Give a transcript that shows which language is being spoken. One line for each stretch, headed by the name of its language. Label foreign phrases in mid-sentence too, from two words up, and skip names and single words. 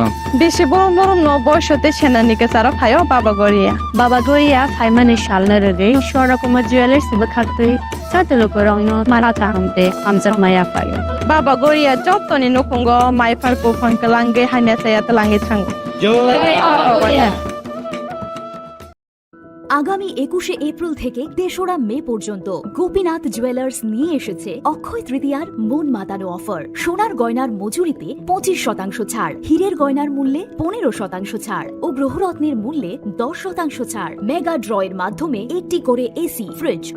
Kok Borok: बेसे बरम बरम न बयसते सेनानिके सारा फायो बाबा गरिया फाइमाने सालना रगे शोरा कुमा ज्वेलर्स बखाते साते लुकुरंग न माराता हमते हमजक माया फायो बाबा गरिया जतनि नखंग माइफारको फंकलांगे हाने साया तलांगे थांगो जय
Bangla: আগামী 21শে এপ্রিল থেকে 3রা মে পর্যন্ত গোপীনাথ জুয়েলার্স নিয়ে এসেছে অক্ষয় তৃতীয়ার মন মাতানো অফার সোনার গয়নার মজুরিতে 25% ছাড় হীরের গয়নার মূল্যে 15% ছাড় ও গ্রহরত্নের মূল্যে 10% ছাড় মেগা ড্রয়ের মাধ্যমে একটি করে এসি ফ্রিজ ও